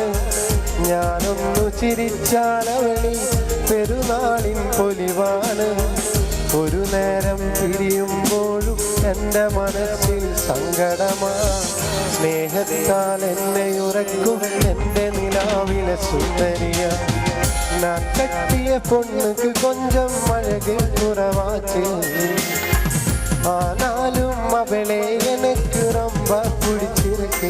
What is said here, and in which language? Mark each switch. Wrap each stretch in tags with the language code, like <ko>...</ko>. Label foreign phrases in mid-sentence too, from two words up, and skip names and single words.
<ml>ഞാനൊന്നു ചിരിച്ചാലവളി പെരുന്നാളിൻ പൊലിവാണ്. ഒരു നേരം പിരിയുമ്പോഴും എൻ്റെ മനസ്സിൽ സങ്കടമാ. സ്നേഹത്താൽ എന്നെ ഉറക്കും എൻ്റെ നിലാവിലെ സുന്ദരിയ.</ml> <ta>நான் கட்டிய பொண்ணுக்கு கொஞ்சம் அழகு குறைவாச்சு. ஆனாலும் அவளே எனக்கு ரொம்ப பிடிச்சிருக்கு.</ta>